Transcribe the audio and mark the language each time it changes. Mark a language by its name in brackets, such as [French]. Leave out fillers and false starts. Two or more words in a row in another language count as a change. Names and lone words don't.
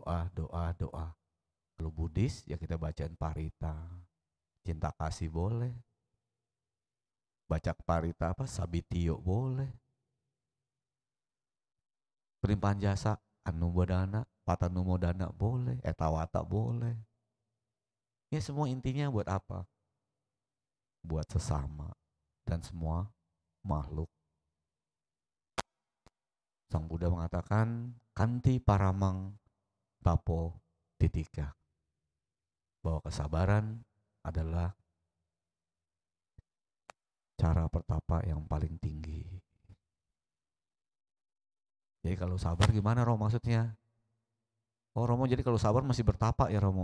[Indonesian] Kalau Buddhis ya kita bacain parita, cinta kasih boleh, baca parita apa sabitio boleh, pelimpahan jasa [Pali] anumodana, patanumodana [Indonesian] boleh, etawata boleh. Ya semua intinya buat apa? Buat sesama dan semua makhluk. Sang Buddha mengatakan [Pali] kanti paramang tapo titika, [Indonesian] bahwa kesabaran adalah cara bertapa yang paling tinggi. Jadi kalau sabar gimana Romo maksudnya? Oh Romo jadi kalau sabar masih bertapa ya Romo.